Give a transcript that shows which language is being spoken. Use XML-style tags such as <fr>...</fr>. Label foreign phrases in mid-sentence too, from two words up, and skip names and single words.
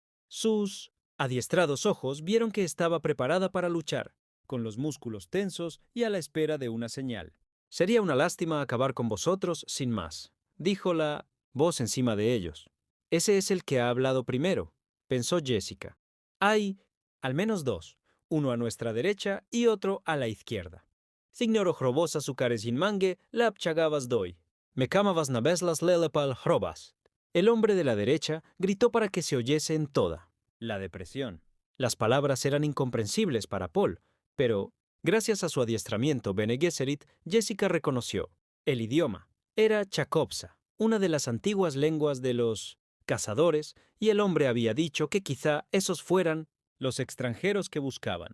<es>Sus adiestrados ojos vieron que estaba preparada para luchar, con los músculos tensos y a la espera de una señal. Sería una lástima acabar con vosotros sin más, dijo la voz encima de ellos. Ese es el que ha hablado primero, pensó Jessica. Hay al menos dos, uno a nuestra derecha y otro a la izquierda. Signoro Hrobosa sukares inmangue la apchagabas doy. Mecamabas nabeslas lelepal hrobas. El hombre de la derecha gritó para que se oyese en toda la depresión. Las palabras eran incomprensibles para Paul, pero, gracias a su adiestramiento Bene Gesserit, Jessica reconoció. El idioma era Chakopsa, una de las antiguas lenguas de los cazadores, y el hombre había dicho que quizá esos fueran los extranjeros que buscaban.</es>